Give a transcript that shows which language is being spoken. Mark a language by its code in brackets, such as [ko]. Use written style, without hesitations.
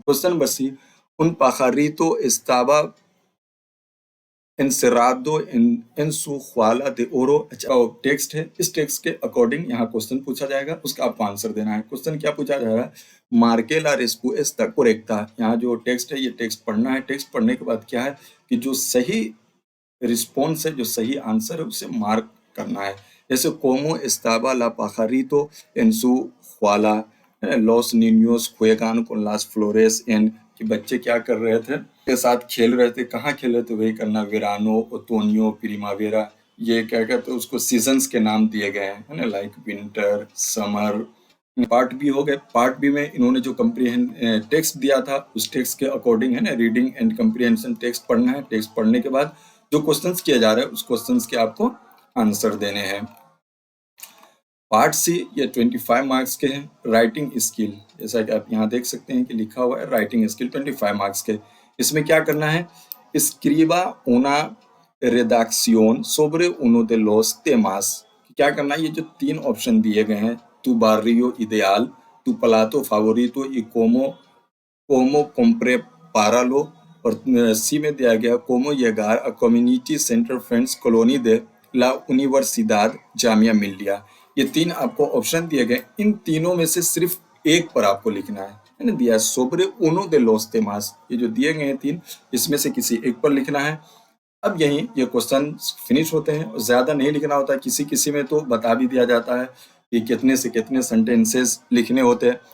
[hi] Question number C, [es] un pajarito estaba encerrado en su jaula de oro। [hi] अच्छा text है, इस text के according यहाँ क्वेश्चन पूछा जाएगा, उसका आपको आंसर देना है। क्वेश्चन क्या पूछा जा रहा है, [es] मार्के ला रेस्पुएस्ता कोरेक्टा। [hi] यहाँ जो टेक्स्ट है ये टेक्स्ट पढ़ना है। टेक्स्ट पढ़ने के बाद क्या है कि जो सही रिस्पॉन्स है, जो सही आंसर है उसे मार्क करना है। जैसे कोमो एस्ताबा ला पाजारितो en su jaula, los niños juegan con las flores en, कि बच्चे क्या कर रहे थे, के साथ खेल रहे थे। कहाँ खेल रहे थे वही करना, [es] वेरानो ओटोनियो प्रिमावेरा। [hi] ये क्या कहते हैं उसको सीजन्स के नाम दिए गए हैं, है ना, like winter summer. Part B हो गए। पार्ट बी में इन्होंने जो कंप्रीहेंड टेक्स्ट दिया था उस टेक्स्ट के अकॉर्डिंग, है ना, रीडिंग एंड कंप्रीहेंशन टेक्स्ट पढ़ना है। टेक्स्ट पढ़ने के बाद जो क्वेश्चंस किया जा रहा है उस क्वेश्चंस के आपको आंसर देने हैं। पार्ट सी ये 25 मार्क्स के हैं। राइटिंग स्किल, जैसा कि आप यहाँ देख सकते हैं कि लिखा हुआ है राइटिंग स्किल 25 मार्क्स के। इसमें क्या करना है, [es] escriba una redacción sobre uno de los temas। [hi] क्या करना है, ये जो तीन ऑप्शन दिए गए हैं, tu barrio ideal, [es] tu plato favorito y como prepararlo, [hi] और सी में दिया गया [es] como llegar a community center friends colony de la universidad [hi] Jamia Millia. ये तीन आपको ऑप्शन दिए गए, इन तीनों में से सिर्फ एक पर आपको लिखना है ना, [es] दिया सोब्रे उनो दे लोस तेमास। [hi] ये जो दिए गए हैं तीन, इसमें से किसी एक पर लिखना है। अब यही ये क्वेश्चन फिनिश होते हैं और ज्यादा नहीं लिखना होता। किसी किसी में तो बता भी दिया जाता है कि कितने से कितने सेंटेंसेस लिखने होते हैं।